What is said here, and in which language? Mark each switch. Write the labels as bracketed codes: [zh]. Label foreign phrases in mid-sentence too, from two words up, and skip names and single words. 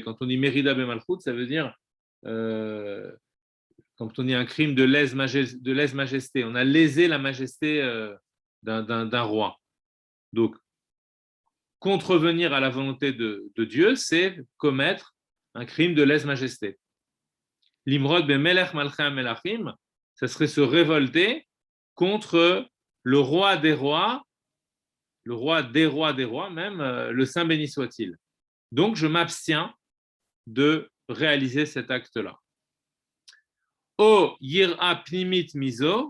[fr] Quand on dit [he] מרידה במלכות, [fr] ça veut dire quand on dit un crime de lèse-majesté. On a lésé la majesté d'un roi. Donc, contrevenir à la volonté de Dieu, c'est commettre un crime de lèse-majesté. [he] למרוד בן מלך מלכי מלכים, [fr] ça serait se révolter contre le roi des rois des rois même, le Saint béni soit-il. Donc, je m'abstiens de réaliser cet acte-là. [he] או יראה פנימית מיסו.